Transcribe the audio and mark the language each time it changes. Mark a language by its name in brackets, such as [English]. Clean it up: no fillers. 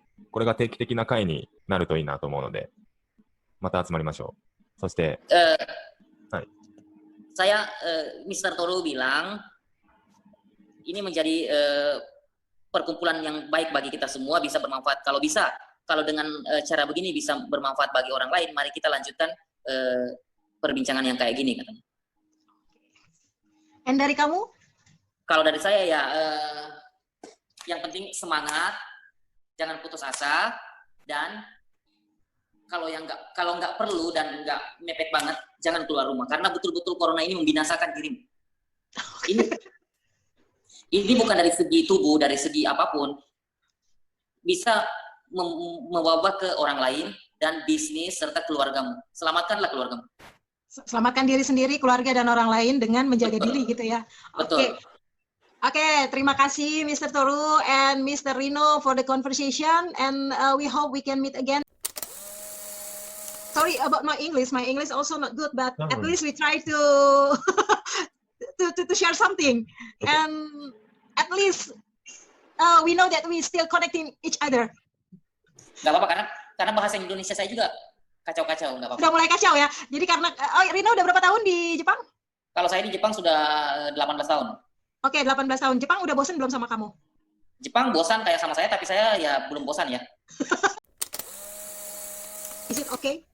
[Japanese] これが定期的な会になるといいなと思うので、また集まりましょう。そして、はい。 [Indonesian] saya Mr. Toru bilang ini menjadi perkumpulan yang baik bagi kita semua, bisa bermanfaat. Kalau dengan cara begini bisa bermanfaat bagi orang lain, mari kita lanjutkan perbincangan yang kayak gini katanya. Dan dari kamu? Kalau dari saya ya yang penting semangat, jangan putus asa, dan kalau nggak perlu dan nggak mepet banget, jangan keluar rumah karena betul-betul corona ini membinasakan dirimu. Ini bukan dari segi tubuh, dari segi apapun bisa mewabah ke orang lain dan bisnis serta keluargamu. Selamatkanlah keluargamu. Selamatkan diri sendiri, keluarga dan orang lain dengan menjaga diri gitu ya. Betul. Oke, terima kasih Mr. Toru and Mr. [English] Rino for the conversation, and we hope we can meet again. Sorry about my English also not good, but at least we try to to share something, and at least we know that we still connecting each other. [Indonesian] Gak apa-apa karena bahasa Indonesia saya juga kacau-kacau, nggak apa-apa. Udah mulai kacau ya. Jadi karena Rino udah berapa tahun di Jepang? Kalau saya di Jepang sudah 18 tahun. Oke, 18 tahun. Jepang udah bosan belum sama kamu? Jepang bosan kayak sama saya, tapi saya ya belum bosan ya. [English] Is it okay?